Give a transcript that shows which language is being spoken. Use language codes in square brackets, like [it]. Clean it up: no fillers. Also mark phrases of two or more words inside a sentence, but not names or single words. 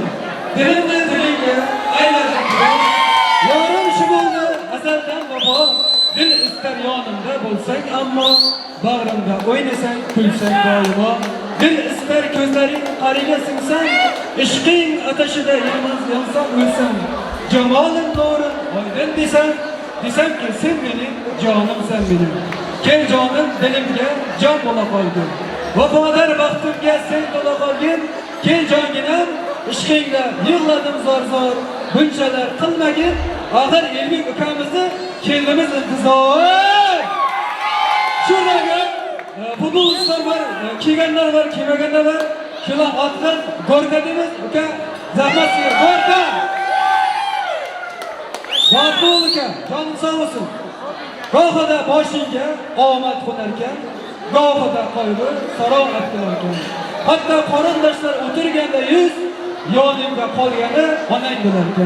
[uz] Dilimdan dilingga aylanib. Yorim shu bo'ldi, azaldan vafo. Dil istar yonimda bo'lsang, ammo bag'rimda o'ynasang, kulsang doimo. Dil istar ko'zlaring qariga singsan, ishqing ateşida yalmaz yansam o'lsam, jamolin nurun oydin desam ki [tr] sen benim canımsan benim. [uz] Kel canım dilimga can bo'la qolgin. Vafodar baxtimga sen to'la qolgin. Kel jonginam ishqingda yig'ladim zor. Bunchalar qilmagin. Axir Elbek ukamizni kelimiz intizor. Şurada futbolchilar var, kelganlar var, kelmaganlar var. Shular otdan Gorka deymiz, uka zahmat sizga Gorka. Maqbul uka, jonim sog' bo'lsin. Gohida boshingga omad qo'narkan, gohida qo'yib sarohat qilarkan. Hatto qarindoshlar o'tirganda yuz yonimga qolgani onang bilarkan.